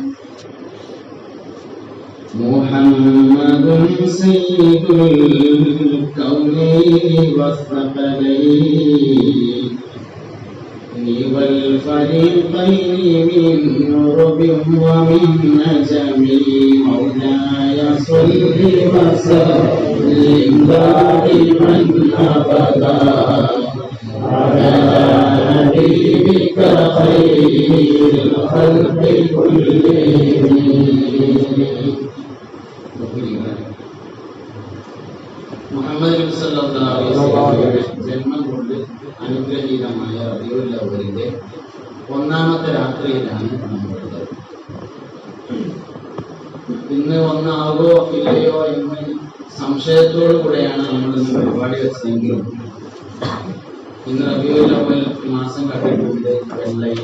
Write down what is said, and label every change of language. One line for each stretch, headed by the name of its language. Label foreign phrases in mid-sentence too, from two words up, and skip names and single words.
Arabic: محمد سيد الكونين والثقلين والفريقين من عرب ومن عجم. مولاي صل وسلم دائما أبدا على حبيبك خير الخلق كلهم.
Malayalam: മുഹമ്മദ് നബി
Arabic: صلى الله عليه وسلم
Malayalam: ജന്മം കൊണ്ട് അനുഗ്രഹീതമായ റബീഉൽ അവ്വലിന്റെ ഒന്നാമത്തെ രാത്രിയിലാണ് നമ്മളുള്ളത്. ഇന്ന് ഒന്നാവോ ഇല്ലയോ എന്ന് സംശയത്തോടു കൂടെയാണ് നമ്മൾ ഇന്ന് പരിപാടി വെച്ചതെങ്കിലും ഇന്ന് റബീഉൽ അവ്വൽ മാസം കണ്ടിട്ടുണ്ട് വെള്ളയിൽ.